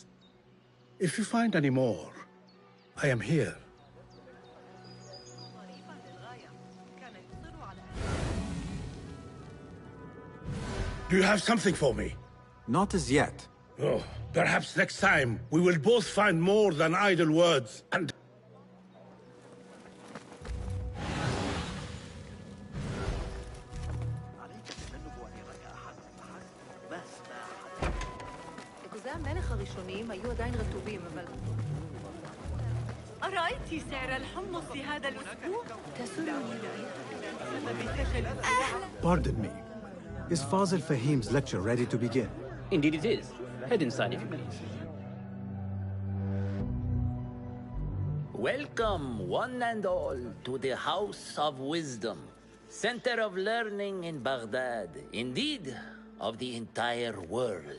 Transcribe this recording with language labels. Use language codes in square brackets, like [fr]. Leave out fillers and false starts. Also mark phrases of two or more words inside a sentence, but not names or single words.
[en] If you find any more, I am here. Do you have something for me? Not as yet. Oh, perhaps next time we will both find more than idle words and... [he] אגוזי המלך הראשונים היו עדיין רטובים, אבל... [ar] أرأيت سعر الحمص هذا الأسبوع؟ تسرني. [en] Pardon me. Is Fazil Fahim's lecture ready to begin? indeed it is. Head inside if you please. Welcome, one and all, to the House of Wisdom, center of learning in Baghdad, indeed, of the entire world.